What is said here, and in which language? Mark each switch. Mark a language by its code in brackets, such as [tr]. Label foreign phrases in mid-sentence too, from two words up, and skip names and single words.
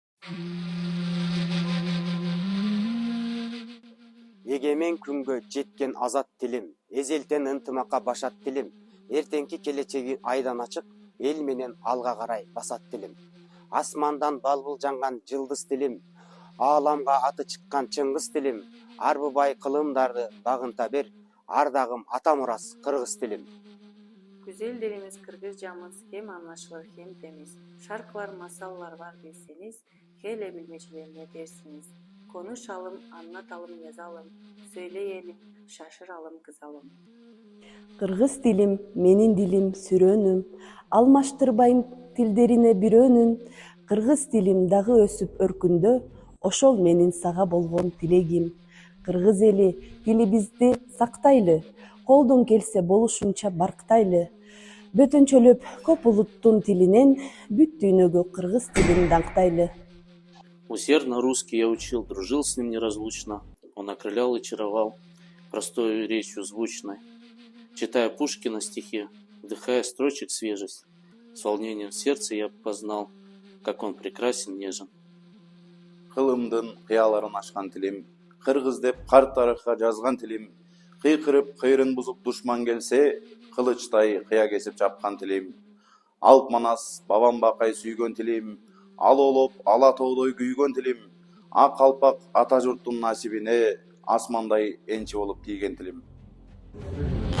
[ky] Егемен күнгө жеткен азат тилим, эзелтен ынтымакка башат тилим, эртеңки келечеги айдан ачык, эл менен алга карай басат тилим. Асмандан балбыл жанган жылдыз тилим, ааламга аты чыккан Чыңгыз тилим, арбыбай кылымдарды багынта бер, ардагым ата мурас кыргыз тилим. [tr] Güzel dilimiz Kırgızcamız hem anlaşılır hem temiz. Şarkılar, masallar var bilseniz, hele bilmecilerine dersiniz. Konuşalım, anlatalım, yazalım, söyleyelim, şaşıralım, kızalım. [ky] Кыргыз тилим, менин дилим, сүрөнүм, алмаштырбайм тилдерине бирөөнүн. Кыргыз тилим дагы өсүп өркүндө, ошол менин сага болгон тилегим. Кыргыз эли тилибизди сактайлы, колдон келсе болушунча барктайлы. Бөтөнчөлөп көп улуттун тилинен бүт дүйнөгө кыргыз тилин даңктайлы. [ru] Усердно русский я учил, дружил с ним неразлучно. Он окрылял и чаровал простою речью звучной. Читая Пушкина стихи, вдыхая строчек свежесть, с волнением в сердце я познал, как он прекрасен, нежен. [ky] Кылымдын кыяларын ашкан тилим, кыргыз деп карт тарыхка жазган тилим, кыйкырып кыйрын бузуп душман келсе, кылычтай кыя кесип чапкан тилим. Алп манас бабам бакай сүйгөн тилим, ал олоп ала тоодой күйгөн тилим, ак калпак ата журттун насибине асмандай энчи болуп кийген тилим.